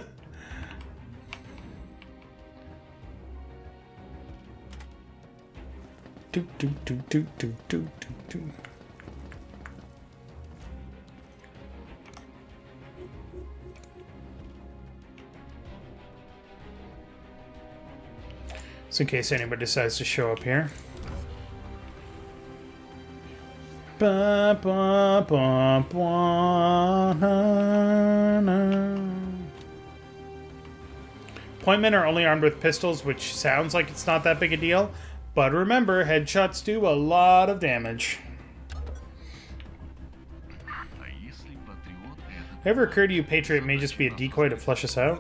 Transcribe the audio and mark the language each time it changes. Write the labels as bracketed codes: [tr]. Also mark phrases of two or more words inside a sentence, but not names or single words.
[en] do, do, do, do, do, do, do. Just in case anybody decides to show up here. Ba, ba, ba, ba, na, na. Point men are only armed with pistols, which sounds like it's not that big a deal, but remember, headshots do a lot of damage. Ever occurred to you Patriot may just be a decoy to flush us out?